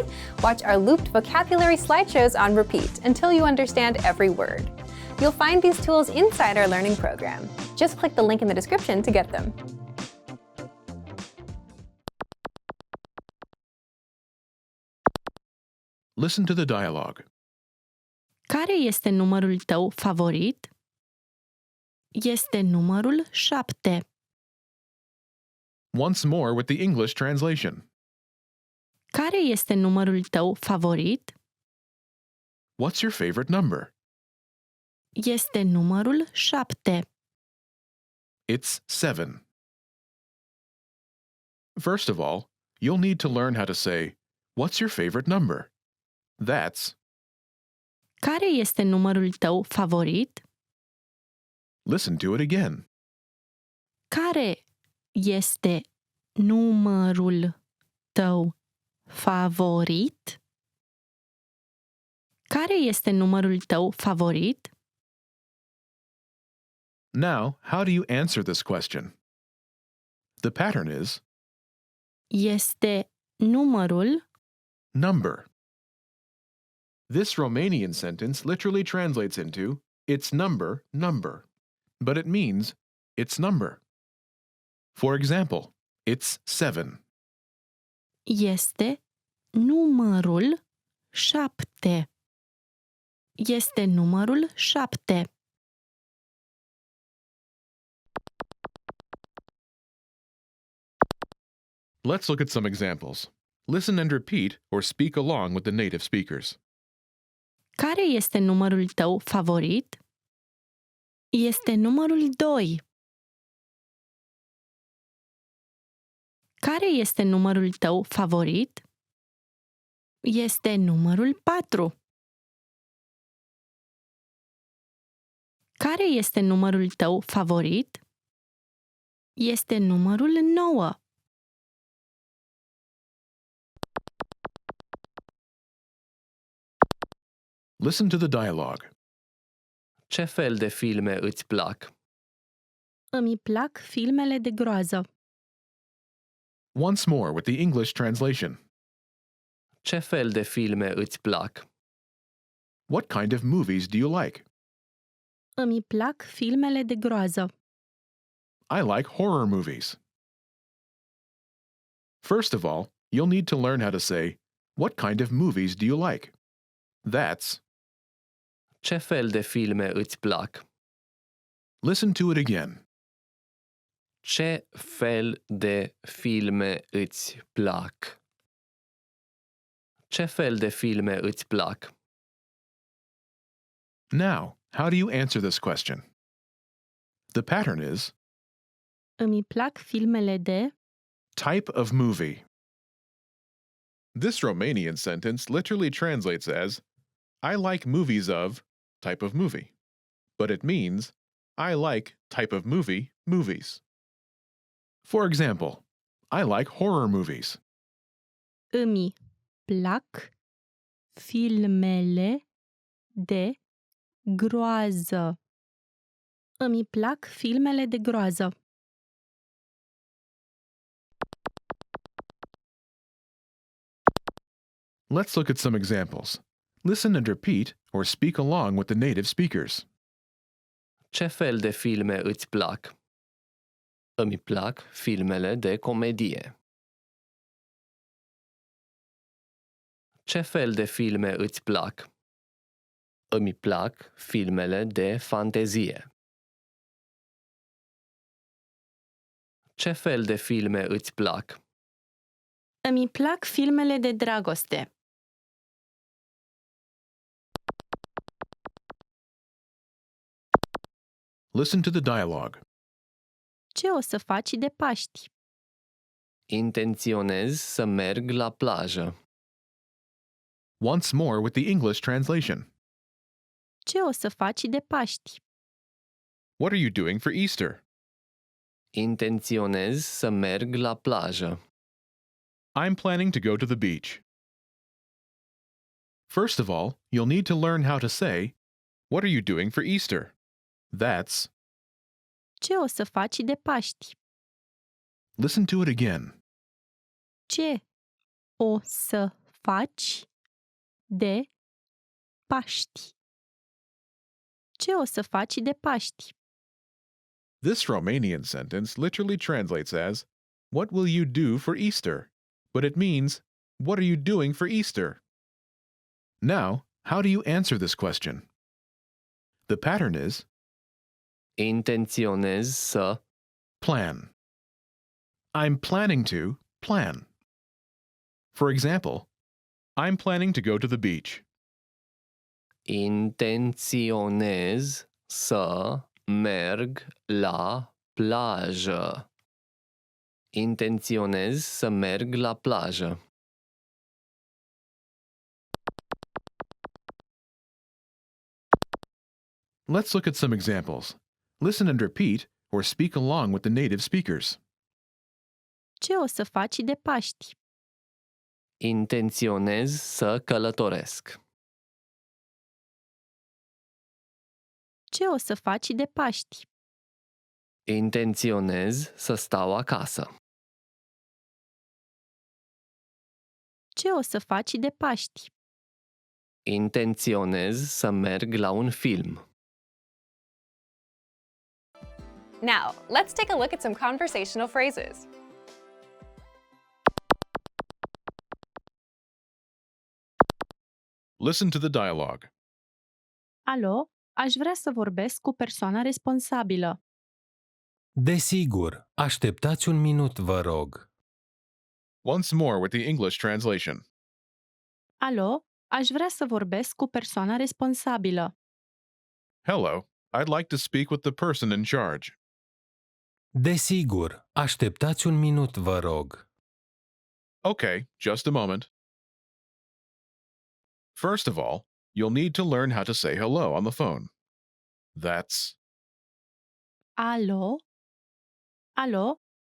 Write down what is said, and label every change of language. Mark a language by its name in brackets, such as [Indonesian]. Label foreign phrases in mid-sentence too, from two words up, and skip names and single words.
[English] Watch our looped vocabulary slideshows on repeat until you understand every word. You'll find these tools inside our learning program. Just click the link in the description to get them. Listen to the dialogue. [Romanian] Care este numărul tău favorit? Este numărul 7. [English] Once more with the English translation. [Romanian] Care este numărul tău favorit? [English] What's your favorite number? [Romanian] Este numărul 7. [English] It's 7. First of all, you'll need to learn how to say, what's your favorite number? That's, [Romanian] Care este numărul tău favorit? [English] listen to it again. [Romanian] Care este numărul tău favorit? Care este numărul tău favorit? [English] Now, how do you answer this question? The pattern is [Romanian] Este numărul [English] number. This Romanian sentence literally translates into, it's number, number, but it means it's number. For example, it's 7. [Romanian] este numărul 7. Este numărul 7. [English] Let's look at some examples. Listen and repeat or speak along with the native speakers. [Romanian] Care este numărul tău favorit? Este numărul 2. Care este numărul tău favorit? Este numărul 4. Care este numărul tău favorit? Este numărul 9. [English] Listen to the dialogue. [Romanian] Ce fel de filme îți plac? Îmi plac filmele de groază. [English] Once more with the English translation. [Romanian] Ce fel de filme îți plac? [English] What kind of movies do you like? [Romanian] Îmi plac filmele de groază. [English] I like horror movies. First of all, you'll need to learn how to say, what kind of movies do you like? That's, [Romanian] Ce fel de filme îți plac? [English] listen to it again. [Romanian] Ce fel de filme îți plac? Ce fel de filme îți plac? [English] Now, how do you answer this question? The pattern is [Romanian] Îmi plac filmele de [English] type of movie. This Romanian sentence literally translates as, I like movies of type of movie, but it means, I like type of movie movies. For example, I like horror movies. [Romanian] Îmi plac filmele de groază. Îmi plac filmele de groază. [English] Let's look at some examples. Listen and repeat or speak along with the native speakers. [Romanian] Ce fel de filme îți plac? Îmi plac filmele de comedie. Ce fel de filme îți plac? Îmi plac filmele de fantezie. Ce fel de filme îți plac? Îmi plac filmele de dragoste. [English] Listen to the dialogue. [Romanian] Ce o să faci de Paști? Intenționez să merg la plajă. [English] Once more with the English translation. [Romanian] Ce o să faci de Paști? [English] What are you doing for Easter? [Romanian] Intenționez să merg la plajă. [English] I'm planning to go to the beach. First of all, you'll need to learn how to say, what are you doing for Easter? That's, [Romanian] Ce o să faci de Paști? [English] listen to it again. [Romanian] Ce o să faci de Paști? Ce o să faci de Paști? [English] This Romanian sentence literally translates as, what will you do for Easter? But it means, what are you doing for Easter? Now, how do you answer this question? The pattern is [Romanian] Intenționez să [English] plan. I'm planning to plan. For example, I'm planning to go to the beach. [Romanian] Intenționez să merg la plajă. Intenționez să merg la plajă. [English] Let's look at some examples. Listen and repeat or speak along with the native speakers. [Romanian] Ce o să faci de Paști? Intenționez să călătoresc. Ce o să faci de Paști? Intenționez să stau acasă. Ce o să faci de Paști? Intenționez să merg la un film. [English] Now, let's take a look at some conversational phrases. Listen to the dialogue. [Romanian] Alo, aș vrea să vorbesc cu persoana responsabilă. Desigur, așteptați un minut, vă rog. [English] Once more with the English translation. [Romanian] Alo, aș vrea să vorbesc cu persoana responsabilă. [English] Hello, I'd like to speak with the person in charge. [Romanian] Desigur, așteptați un minut, vă rog. [English] Okay, just a moment. First of all, you'll need to learn how to say hello on the phone. That's [Romanian] Alo? Alo?